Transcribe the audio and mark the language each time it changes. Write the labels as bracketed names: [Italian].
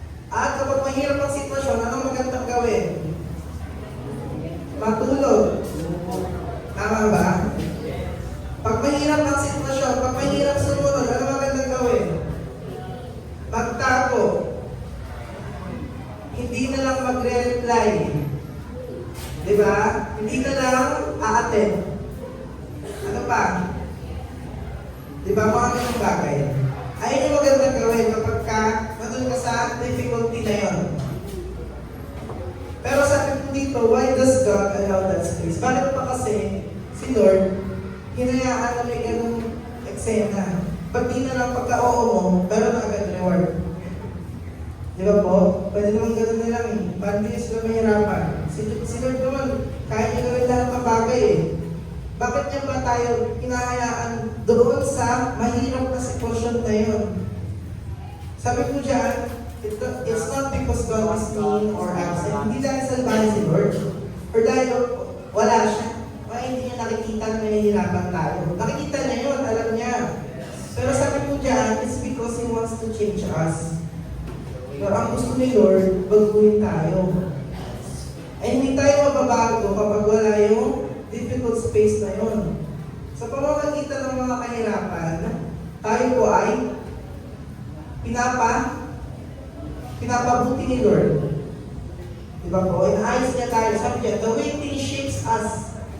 [Filipino] At kapag mahirap ang sitwasyon, anong magandang gawin? Matulog. Tama ba? Pag mahirap ang sitwasyon, pag mahirap sumunod, ano magandang gawin? Magtago. Hindi na lang magre-reply. Diba? Hindi na lang a-attend. Ano pa? Diba mga ganong bagay? Ayun yung magandang gawin kapag nandun ka sa difficulty na yun. Pero sabi ko dito, [English] why does God allow that space? [Filipino] Bakit pa kasi si Lord hinayaan na may ganong eksena? Ba't di na lang pagka-oo mo, pero na agad reward? Di ba po? Pwede naman gano'n na lang eh. Parang di sila mahirapan. Si Lord naman, kaya niya gawin lahat ng bagay eh. Bakit niya ba tayo hinahayaan doon sa mahirap na sitwasyon na yun? Sabi ko dyan, [English] it's not because God is mean or absent. [Filipino] Hindi dahil salbahe si Lord. Or dahil wala siya. Kaya hindi niya nakikita na nahihirapan tayo. Nakikita niya yun, alam niya. Pero sabi ko dyan, [English] it's because He wants to change us. [Filipino] Pero ang gusto ni Lord, baguhin tayo. Ay hindi tayo mababago kapag wala yung difficult space na yun. Sa pamamagitan ng mga kahirapan, tayo po ay pinapabuti ni Lord. Diba po? Inaayos niya tayo. Sabi niya, [English] the waiting shapes us.